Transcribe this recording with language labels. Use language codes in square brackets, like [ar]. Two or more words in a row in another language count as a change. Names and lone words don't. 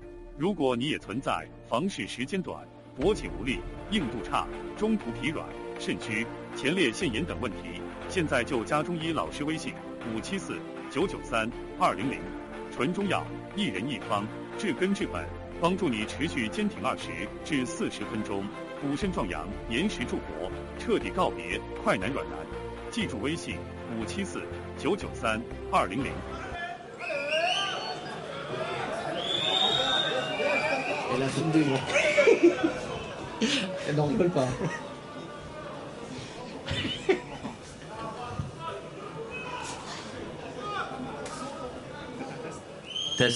[zh] 如果你也存在房事时间短、勃起无力、硬度差、中途疲软、肾虚、前列腺炎等问题，现在就加中医老师微信574-993-200，纯中药，一人一方，治根治本，帮助你持续坚挺20至40分钟。补肾壮阳，延时助活，彻底告别快男软男。记住微信574-993-200。 [fr] Elle a filmé, moi. Elle n'en rigole pas. Test.